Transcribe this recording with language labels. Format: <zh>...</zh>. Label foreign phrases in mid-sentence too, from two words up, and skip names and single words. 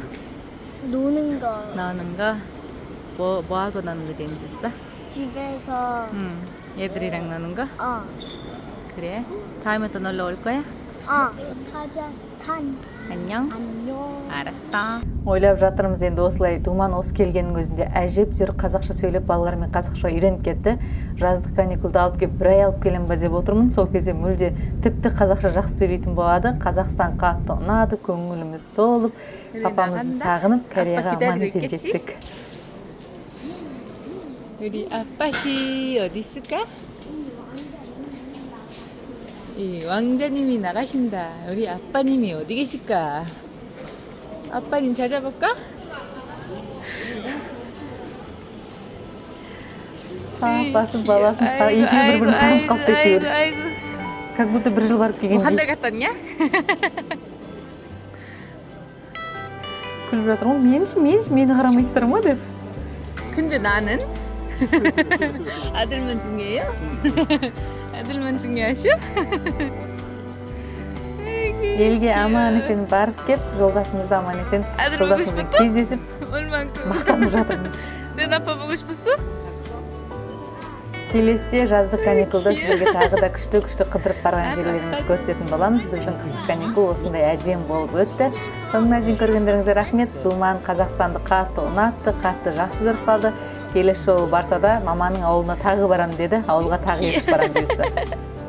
<ko>노는 거. 노는 거? 뭐 하고 노는 거 재밌었어? 집에서. 얘들이랑 노는 거? 그래? 다음에 또 놀러 올 거야? 카자흐스탄. 안녕. 안녕. 알았어.</ko> <kk>Ойлап жатырмыз енді осылай. Думан осы келгеннің өзінде әжептәуір қазақша сөйлеп, балалармен қазақша үйреніп кетті. Жаздық каникулда алып келіп, бір ай алып келем ба деп отырмын. Сол кезде мүлде тіпті қазақша жақсы сөйлейтін болады. Қазақстан қатты ұнады, көңіліміз толып, папамызды сағынып, Кореяға аман-есен жеттік.</kk> <ko>우리 아빠시 어디 있을까? 이 왕자님이 나가신다. 우리 아빠님이 어디 계실까? 아빠님 찾아볼까?</ko> <kk>Папасы, баласын екеуі бір-бірін сағынып қалыпты әйтеуір.</kk> <ru>Как будто</ru> <kk>бір жыл барып келгендей.</kk> <ko>한 달 갔다 왔냐?</ko> <kk>күліп жатыр ғой. Мені қарамайсыздар ма деп.</kk> <ko>근데 나는 아들만 중요해요? 아들만 중요하셔?</ko> <kk>Елге аман-есен барып кеп, жолдасымызды аман-есен, жолдасымызбен кездесіп, мақтанып жатырмыз.</kk> <ko>내 아빠 보고 싶었어?</ko> <kk>Келесіде жаздық каникулда сіздерге тағы да күшті қыдырып барған жерлеріміз көрсететін боламыз. Біздің қыстық каникул осындай әдем болып өтті. Соңына дейін көргендеріңізге рахмет. Думан Қазақстанды қатты ұнатты, қатты жақсы көріп қалды. Келесі жолы барса да маманың ауылына тағы барам деді, ауылға тағы ертіп барам бұйырса.</kk>